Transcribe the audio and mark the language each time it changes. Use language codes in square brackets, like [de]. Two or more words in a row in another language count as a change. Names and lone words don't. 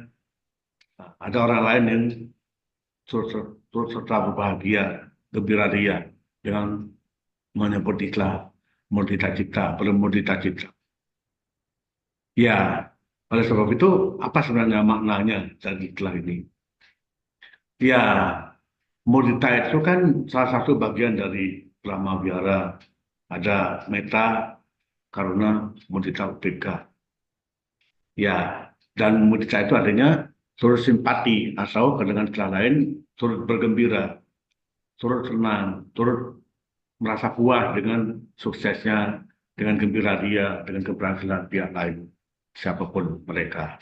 [id] Ada orang lain yang turut serta berbahagia, gembira ria dengan menyebut istilah mudita cita, bermudita cita. Ya, oleh sebab itu apa sebenarnya maknanya dari istilah ini? Ya, mudita itu kan salah satu bagian dari Brahma Vihara. Ada metta, karuna, mudita, upekkha. Ya, dan mudita itu artinya turut simpati atau dengan istilah lain turut bergembira, turut senang, turut merasa puas dengan suksesnya, dengan gembira dia, dengan keberhasilan pihak lain, siapapun mereka.